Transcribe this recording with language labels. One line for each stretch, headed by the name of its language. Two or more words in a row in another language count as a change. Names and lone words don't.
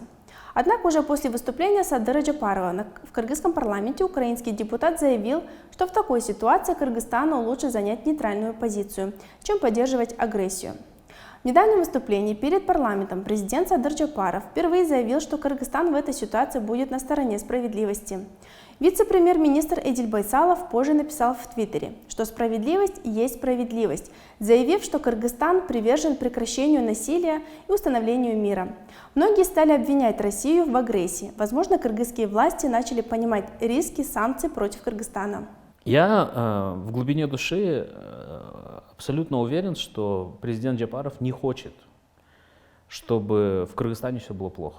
Russian: Однако уже после выступления Садыра Джапарова в кыргызском парламенте украинский депутат заявил, что в такой ситуации Кыргызстану лучше занять нейтральную позицию, чем поддерживать агрессию. В недавнем выступлении перед парламентом президент Садыр Джапаров впервые заявил, что Кыргызстан в этой ситуации будет на стороне справедливости. Вице-премьер-министр Эдиль Байсалов позже написал в Твиттере, что справедливость есть справедливость, заявив, что Кыргызстан привержен прекращению насилия и установлению мира. Многие стали обвинять Россию в агрессии. Возможно, кыргызские власти начали понимать риски санкций против Кыргызстана. Я в глубине души абсолютно уверен, что президент Джапаров не хочет чтобы в Кыргызстане все было плохо.